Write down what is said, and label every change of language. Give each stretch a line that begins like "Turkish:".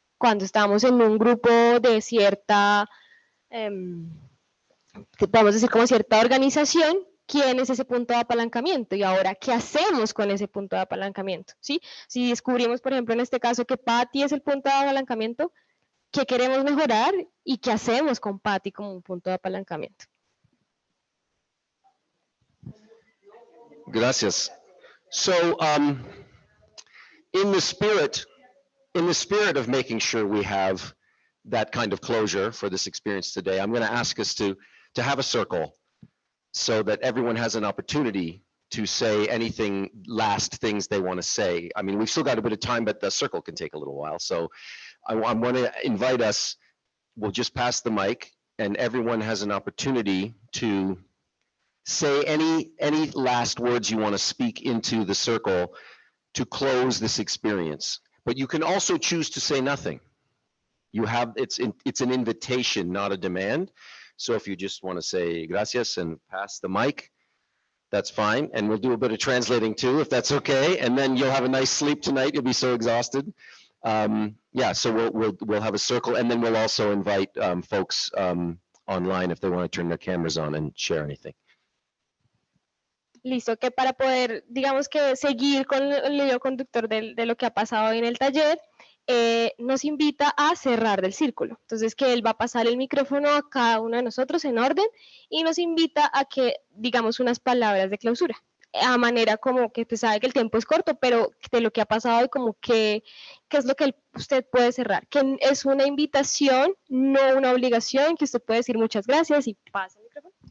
Spanish: Cuando estamos en un grupo de cierta... que podemos decir como cierta organización, quién es ese punto de apalancamiento y ahora qué hacemos con ese punto de apalancamiento, ¿sí? Si descubrimos, por ejemplo, en este caso que Patty es el punto de apalancamiento, ¿qué queremos mejorar y qué hacemos con Patty como un punto de apalancamiento? Gracias.
English: So, in the spirit of making sure we have that kind of closure for this experience today, I'm going to ask us to have a circle so that everyone has an opportunity to say last things they want to say. I mean, we've still got a bit of time, but the circle can take a little while. So I want to invite us, we'll just pass the mic, and everyone has an opportunity to say any last words you want to speak into the circle to close this experience. But you can also choose to say nothing. It's an invitation, not a demand. So if you just want to say gracias and pass the mic, that's fine. And we'll do a bit of translating too, if that's okay. And then you'll have a nice sleep tonight. You'll be so exhausted. So we'll have a circle, and then we'll also invite folks online if they want to turn their cameras on and share anything.
Spanish: Listo, que para poder, digamos que seguir con el hilo conductor de lo que ha pasado hoy en el taller, nos invita a cerrar del círculo. Entonces, que él va a pasar el micrófono a cada uno de nosotros en orden y nos invita a que digamos unas palabras de clausura, a manera como que usted sabe que el tiempo es corto, pero de lo que ha pasado y como que qué es lo que usted puede cerrar, que es una invitación, no una obligación, que usted puede decir muchas gracias y pasa el micrófono.